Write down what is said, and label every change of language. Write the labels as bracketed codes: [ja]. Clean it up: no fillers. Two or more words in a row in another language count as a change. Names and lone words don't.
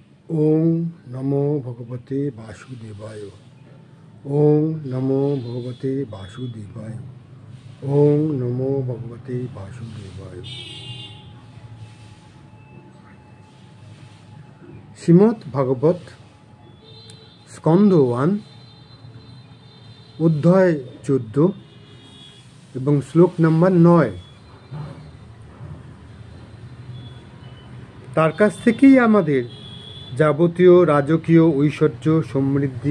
[sa] ওং নমো ভগবতে বাসুদেবায়। ওং নমো ভগবতে বাসুদেবায়। ওং নমো ভগবতে বাসুদেবায়। [bn] শ্রীমদ্ ভাগবত স্কন্ধ 1 অধ্যায় 14 এবং শ্লোক নাম্বার 9। তার কাছ থেকেই আমাদের যাবতীয় রাজকীয় ঐশ্বর্য, সমৃদ্ধি,